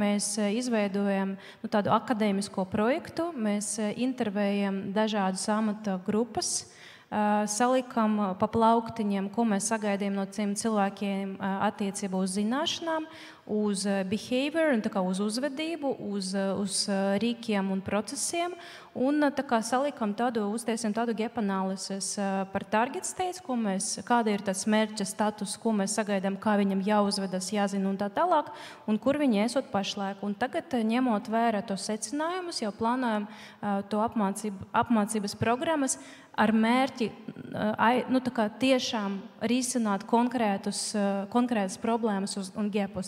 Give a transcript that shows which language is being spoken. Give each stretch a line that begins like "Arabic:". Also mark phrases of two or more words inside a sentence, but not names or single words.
Latvian: Mēs izveidojam tādu akadēmisko projektu, mēs intervējam dažādas amata grupas, salikam pa plauktiņiem, ko mēs sagaidījām no tiem cilvēkiem attiecībā uz zināšanām, uz behavior, uz uzvedību, uz rīkiem un procesiem. Un salikam uztaisam tādu
English: gap analysis
Latvian: par
English: target states,
Latvian: kāda ir tas mērķa status, ko mēs sagaidām, kā viņam jāuzvedas, jāzina un tā tālāk, un kur viņi esot pašlaik. Un tagad, ņemot vērā tos secinājumus, jau plānojam to apmācības programmas ar mērķi tiešām risināt konkrētas problēmas un gapus.